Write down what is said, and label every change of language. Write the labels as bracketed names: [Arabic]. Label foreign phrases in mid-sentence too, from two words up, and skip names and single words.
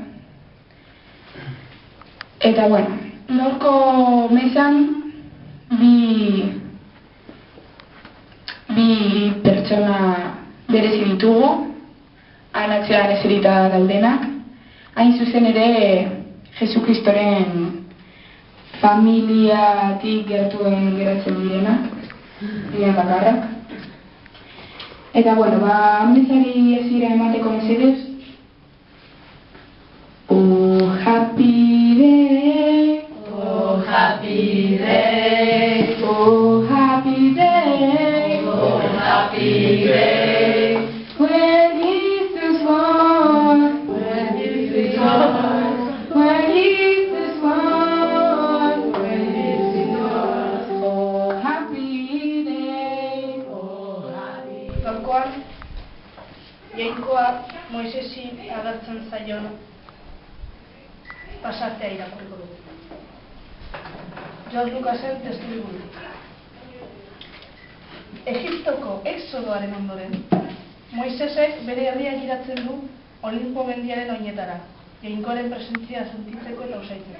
[Basque] Eta bueno, gaurko mesan bi pertsona berezi ditugu, han atzean eserita daudenak, hain zuzen ere Jesukristoren familiatik gertuen geratzen direnak, diren bakarrak. Eta bueno, mesari ezira emateko mesedez. [English] Oh happy day, oh happy day, oh happy day, oh happy day, when Jesus was, when Jesus was, when Jesus was, when Jesus was, oh happy day, oh happy day. [Basque] Gaurkoan, Jainkoa Moisesi agertzen zaion pasartea irakurriko dugu. George Lucasen testimoniu. Egiptoko exodoaren ondoren, Moisesek bere herria giratzen du Olimpo mendiaren oinetara, Jainkoaren presentzia sentitzeko eta usaitzeko.